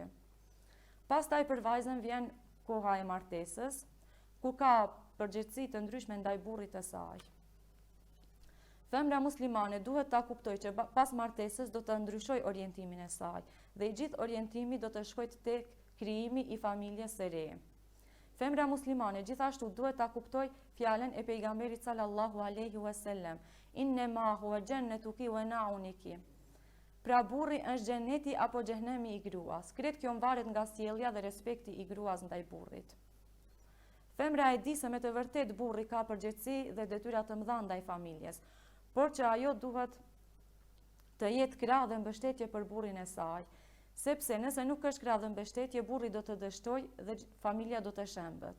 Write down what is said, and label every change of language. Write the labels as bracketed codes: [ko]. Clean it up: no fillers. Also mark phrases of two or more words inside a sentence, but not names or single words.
[sq] Pastaj për vajzën vjen koha e martesës, ku ka përgjegjësi të ndryshme ndaj burrit të saj. Femra muslimane duhet ta kuptojë që pas martesës do të ndryshojë orientimin e saj dhe i gjithë orientimi do të shkojë tek krijimi i familjes së re. Femra muslimane gjithashtu duhet ta kuptoj fjalën e pejgamberit [ar] صلى الله عليه وسلم, إنما هو جنتك ونارك. [sq] Pra burri është xheneti apo xhehenemi i gruas. Kretë kjo varet nga sjellja dhe respekti i gruas ndaj burrit. Femra e di se me të vërtet burri ka përgjegjësi dhe detyra të mëdha ndaj familjes, por që ajo duhet të jetë krah dhe mbështetje për burrin e saj, sepse nëse nuk është krah dhe mbështetje, burri do të dështojë dhe familja do të shembet.